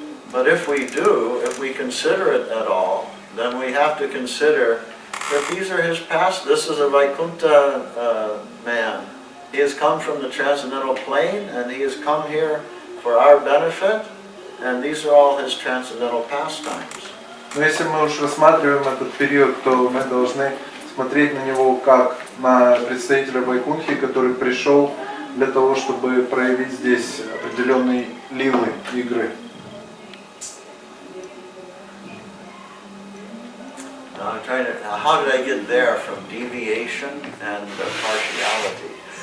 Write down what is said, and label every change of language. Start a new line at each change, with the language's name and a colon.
English: But if we do, if we consider it at all, then we have to consider that these are his past. This is a Vaikuntha man. He has come from the transcendental plane, and he has come here for our benefit, and these are all his transcendental pastimes.
Russian: Но если мы уж рассматриваем этот период, то мы должны смотреть на него как на представителя Вайкунхи, который пришел для того, чтобы проявить здесь определенные лилы, игры.
English: I'm trying to, how did I get there from deviation and partiality?